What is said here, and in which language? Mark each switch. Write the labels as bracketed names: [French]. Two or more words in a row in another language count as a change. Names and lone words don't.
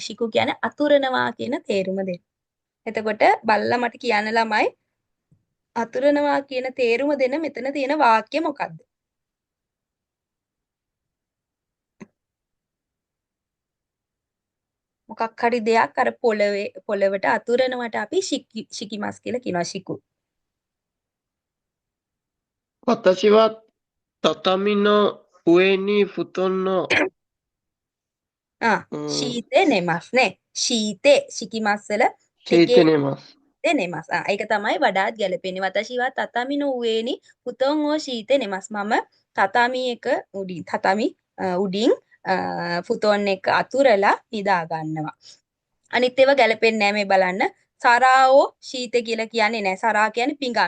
[Sinhala] ශිකු කියන්නේ අතුරනවා කියන තේරුම දෙන්න. එතකොට බල්ලා මට කියන්න ළමයි අතුරනවා කියන තේරුම දෙන මෙතන තියෙන වාක්‍ය මොකක්ද? මොකක් හරි දෙයක් අර පොළවට අතුරනවට අපි ශිකිමස් කියලා කියනවා ශිකු. [Japanese] 私は畳の上に布団の敷いて寝ますね. 敷いて 敷きます වල 敷いて寝ます。 [Sinhala] නෙමස්. ඒක තමයි වඩාත් ගැලපෙන්නේ. [Japanese] 私は畳の上に布団を敷いて寝ます. [Sinhala] මම තතාමි එක උඩින් ෆුතෝන් එක අතුරලා නිදා ගන්නවා. අනිත් ඒවා ගැලපෙන්නේ නැහැ මේ බලන්න. [Japanese] 皿を敷いた [Sinhala] කියලා කියන්නේ නැහැ. සරා කියන්නේ පිඟන්.